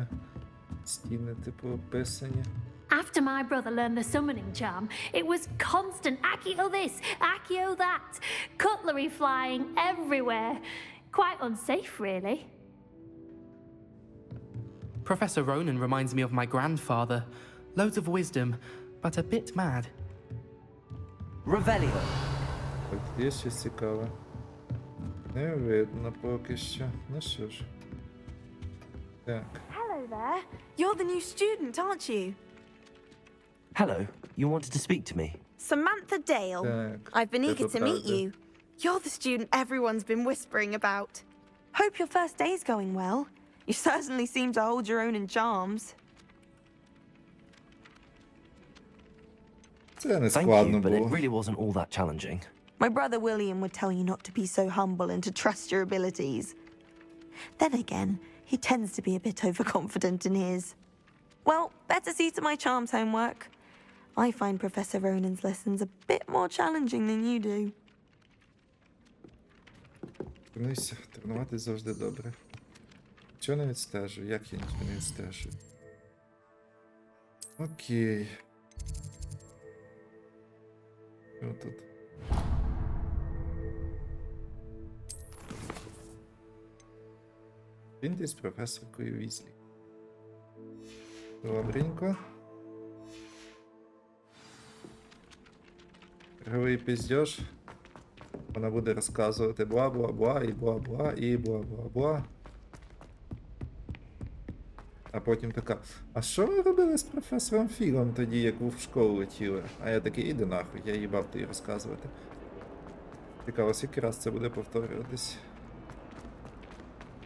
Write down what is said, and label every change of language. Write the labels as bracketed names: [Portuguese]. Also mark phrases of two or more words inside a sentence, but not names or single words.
[Ukrainian] Стіни, типу, описані. [English] After my brother learned the summoning charm, it was constant Accio this, Accio that, cutlery flying everywhere. Quite unsafe, really. Professor Ronan reminds me of my grandfather. Loads of wisdom, but a bit mad. Revelio. [Ukrainian] Так, є щось цікаве. Не видно поки що. Ну що ж. Так. [English] Hello there. You're the new student, aren't you? Hello, you wanted to speak to me? Samantha Dale. [Ukrainian] Так. [English] I've been eager to meet [Ukrainian] правда. [English] you. You're the student everyone's been whispering about. Hope your first day's going well. You certainly seem to hold your own in charms. [Ukrainian] Це не [English] Thank [Ukrainian] складно [English] you, but it [Ukrainian] було. [English] really wasn't all that challenging. My brother William would tell you not to be so humble and to trust your abilities. Then again, he tends to be a bit overconfident in his. Well, better see to my charms homework. I find Professor Ronan's lessons a bit more challenging than you do. [Ukrainian] Тренуйся, тренуватись завжди добре. Чого не відстежу? Як я нічого не відстежу? Окей. Що тут? Він з професоркою Візлі. Добренько. Ігровий піздьош. Вона буде розказувати бла-бла-бла, і бла-бла, і бла-бла-бла. А потім така, а що ви робили з професором Філом тоді, як ви в школу летіли? А я такий, іди нахуй, я їбав тобі розказувати. Цікаво, скільки раз це буде повторюватись?